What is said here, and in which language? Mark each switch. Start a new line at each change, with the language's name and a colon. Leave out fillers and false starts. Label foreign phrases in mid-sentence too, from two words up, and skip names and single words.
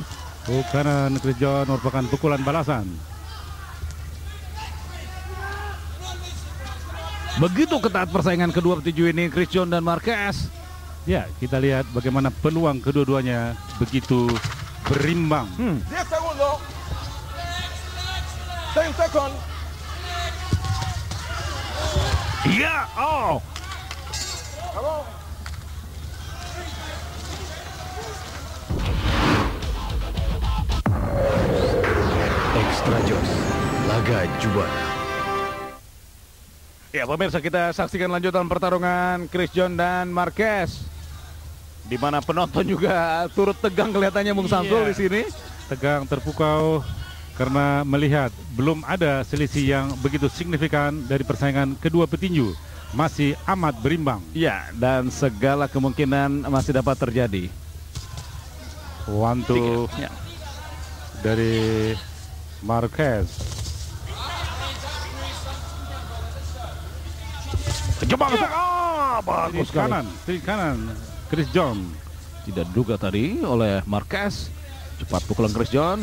Indonesian: Hook kanan Chris John merupakan pukulan balasan. Begitu ketat persaingan kedua petinju ini, Chris John dan Marquez. Ya, kita lihat bagaimana peluang kedua-duanya begitu berimbang.
Spanish: 10 segundos.
English: 10 seconds.
Indonesian: Ya, oh.
Spanish: Vamos.
Indonesian: Extra Joss, laga juara. Ya, pemirsa, kita saksikan lanjutan pertarungan Chris John dan Marquez. Di mana penonton juga turut tegang kelihatannya Bung Samsul di sini. Tegang, terpukau karena melihat belum ada selisih yang begitu signifikan dari persaingan kedua petinju. Masih amat berimbang. Ya, dan segala kemungkinan masih dapat terjadi.
English: One two
Indonesian: Ya. dari Marquez. Coba bagus Kiri kanan Chris John. Tidak diduga tadi oleh Marquez. Cepat pukulan Chris John.